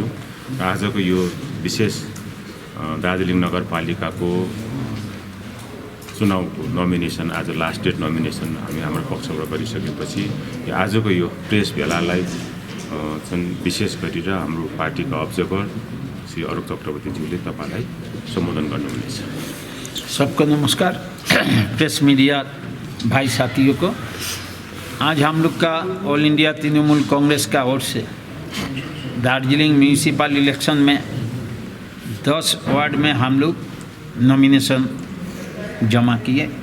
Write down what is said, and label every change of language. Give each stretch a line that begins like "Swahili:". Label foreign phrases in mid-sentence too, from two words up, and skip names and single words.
Nepali: आजको यो विशेष दार्जिलिङ नगरपालिकाको चुनावको नोमिनेसन आज
English: last date nomination
Nepali: हाम्रो पक्षबाट गरिसकेपछि आजको यो प्रेस भेलालाई चाहिँ विशेष गरेर हाम्रो पार्टीका अब्जर्भर श्री अलोक चक्रवर्तीज्यूले तपाईलाई सम्बोधन गर्नुहुनेछ।
Hindi: सबको नमस्कार।
English: press media
Hindi: भाई साथियों को, आज हम लोग का ऑल इंडिया तृणमूल कांग्रेस का ओर से दार्जिलिंग
English: municipal election
Hindi: में 10 वार्ड में हम लोग नॉमिनेशन जमा किए।